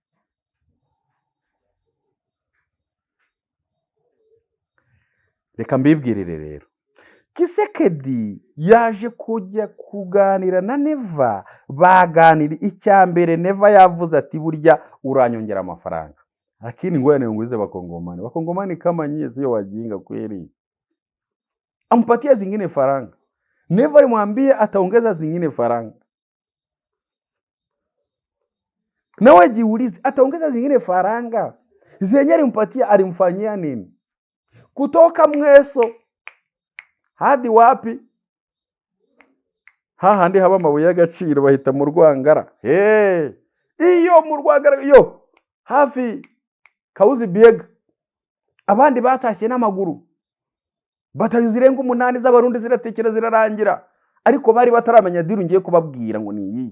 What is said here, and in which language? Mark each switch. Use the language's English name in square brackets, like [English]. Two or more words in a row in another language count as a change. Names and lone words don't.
[Kinyarwanda] Reka mbibwirire rero, Kisekedi yaje kujya kuganira na Neva. Baganira icyambere, Neva yavuze ati burya uranyongera amafaranga, [Swahili] lakini ngoja niongeze Wakongomani kama nyie sio wajinga kweli, ampatia zingine faranga. Neva alimwambia ataongeza zingine faranga, nawe jiulize ataongeza zingine faranga zenye alimpatia alimfanyia nini? Kutoka Mweso hadi wapi? [Kinyarwanda] Hahandi haba amabuye y'agaciro bahita mu Rwangara. Iyo mu Rwangara iyo hafi Kauzi Biega, abandi batashye n'amaguru, batayo zirenga 8 z'abarundi ziratekera zirarangira, ariko bari bataramenya diru ngiye kubabwira ngo ni iyi.